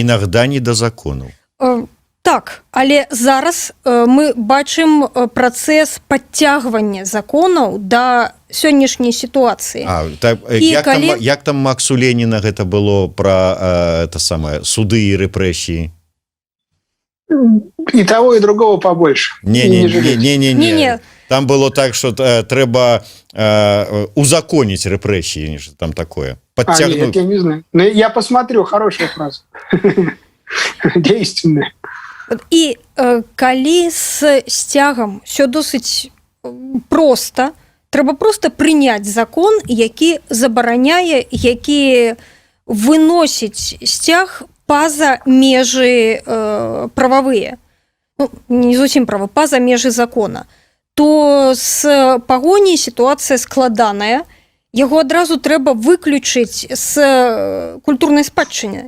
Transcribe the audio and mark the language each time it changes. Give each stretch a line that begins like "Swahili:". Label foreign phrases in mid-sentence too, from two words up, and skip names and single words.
Belarusian: інагда не да законаў. Так, але зараз мы бачым працэс падцягвання законаў да сённяшняй сітуацыі. Як там Максу Леніна гэта было пра суды і рэпрэсіі?
Russian: И того, и другого побольше. Не. Там было так, что
Belarusian: трэба узаконіць рэпрэсіі,
Russian: там такое. Нет, я не знаю. Но я посмотрю, хорошая фраза. Действенная.
Belarusian: І калі з сцягам все досыць проста, трэба проста прыняць закон, які забараняе, які выносіць сцяг па-за межы прававыя, ну, не зусім правы, па-за межы закона, то з пагоняй сітуацыя складаная, яго адразу трэба выключыць з культурнай спадчыны.